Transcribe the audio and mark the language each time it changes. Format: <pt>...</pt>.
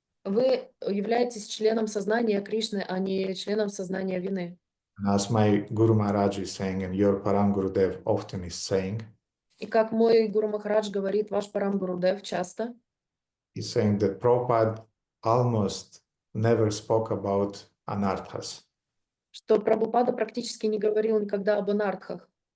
<ru>Вы являетесь членом сознания Кришны, а не членом сознания вины.</ru> <en>And as my Guru Maharaj is saying, and your Param Gurudev often is saying,</en> <ru>И как мой Гуру Махарадж говорит, ваш Парам Гурудев часто,</ru> <en>he's saying that Prabhupada almost never spoke about anarthas.</en> <ru>что Прабхупада практически не говорил никогда об анартхах.</ru>